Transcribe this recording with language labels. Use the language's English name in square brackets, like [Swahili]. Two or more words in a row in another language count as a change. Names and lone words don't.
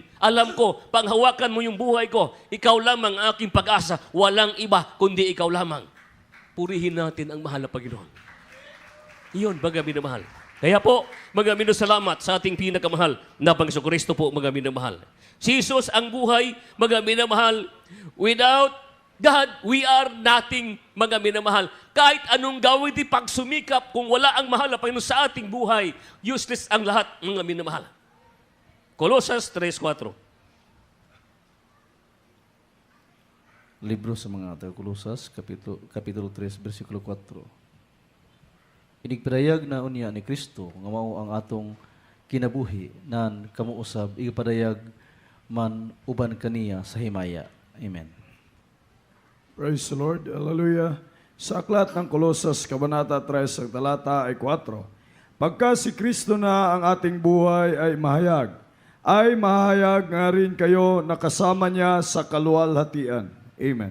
[Filipino] Alam ko, panghawakan mo yung buhay ko. Ikaw lamang ang aking pag-asa. Walang iba, kundi ikaw lamang. Purihin natin ang mahal na Panginoon. Iyon, mga minamahal. Kaya po, mga minasalamat sa ating pinakamahal na Panginoong Kristo po, mga minamahal. Si Jesus ang buhay, mga minamahal. [English] Without God, we are nothing, [Filipino] mga minamahal. Kahit anong gawin di pagsumikap, kung wala ang mahal na Panginoon sa ating buhay, useless ang lahat, mga minamahal. Colossus 3:4. [Cebuano] Libro sa mga Taga-Kolosas, Kapitulo 3, versikulo 4. Inigpadayag na unya ni Kristo, nga mao ang atong kinabuhi, nan kamuusab, ipadayag man uban kaniya sa himaya. Amen. [English] Praise the Lord. Hallelujah. [Filipino] Sa aklat ng Kolosas, Kabanata 3, ang talata ay 4. Pagka si Kristo na ang ating buhay ay mahayag nga rin kayo na kasama niya sa kaluwalhatian. Amen.